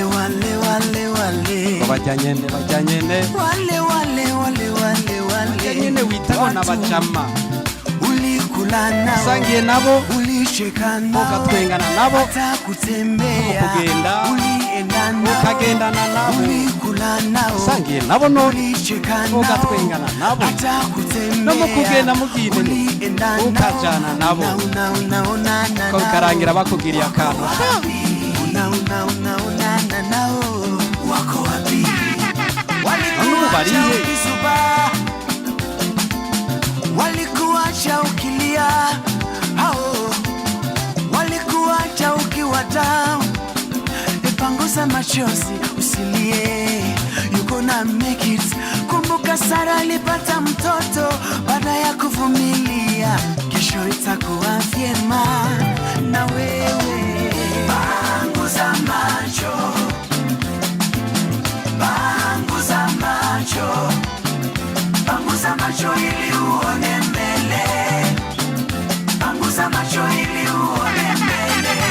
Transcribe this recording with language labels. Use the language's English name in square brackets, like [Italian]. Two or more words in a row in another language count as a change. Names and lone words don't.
[Rundi] Bajanyene bajanyene witana na bachama [Swahili] ulikula nao, [Rundi] sangiye nabo, [Swahili] ulicheka nao, [Rundi] ukatwengana nabo, [Swahili] hata kutembea [Rundi] ukagenda, [Swahili] ulienda nao, [Rundi] ukagendana nabo, [Swahili] ulikula nao, [Rundi] sangiye nabo no, [Swahili] ulicheka nao, [Rundi] ukatwengana nabo, [Swahili] hata kutembea [Rundi] no mukugenda mugine, [Swahili] ulienda nao, [Rundi] ukajana nabo, ukarangira bakugiriye akantu [Swahili] nao wako wapi? Walikuacha ukisuba, walikuacha ukilia, hao walikuacha ukiwa down. Panguza machozi usilie, [English] you gonna make it. [Swahili] Kumbuka Sara alipata mtoto baada ya kuvumilia, kesho itakuwa vyema na wewe. Panguza macho, panguza macho ili uone mbele, panguza macho ili uone mbele.